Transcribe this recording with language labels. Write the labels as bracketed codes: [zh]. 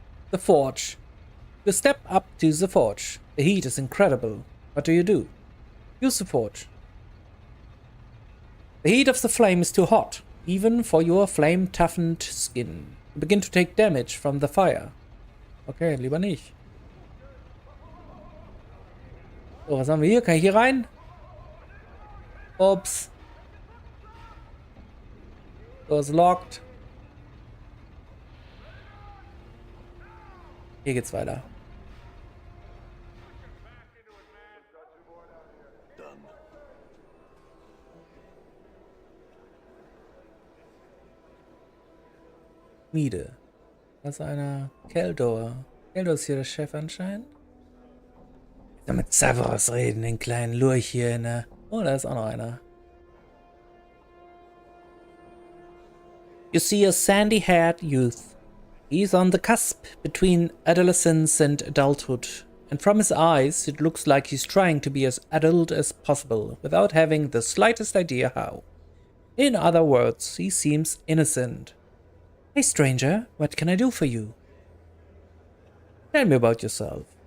[en] The forge. You step up to the forge. The heat is incredible. What do? Use the forge. The heat of the flame is too hot, even for your flame-toughened skin. You begin to take damage from the fire. [de] Okay, lieber nicht. So, was haben wir hier? Kann ich hier rein? Ups. [en] Door's locked. [de] Hier geht's weiter. Miede. Das ist einer. Keldor. Keldor ist hier der Chef anscheinend. Ich will mit Severus reden, den kleinen Lurch hier, ne? Oh, da ist auch noch einer. [en] You see a sandy-haired youth. He's on the cusp between adolescence and adulthood, and from his eyes it looks like he's trying to be as adult as possible, without having the slightest idea how. In other words, he seems innocent. Hey stranger, what can I do for you? Tell me about yourself.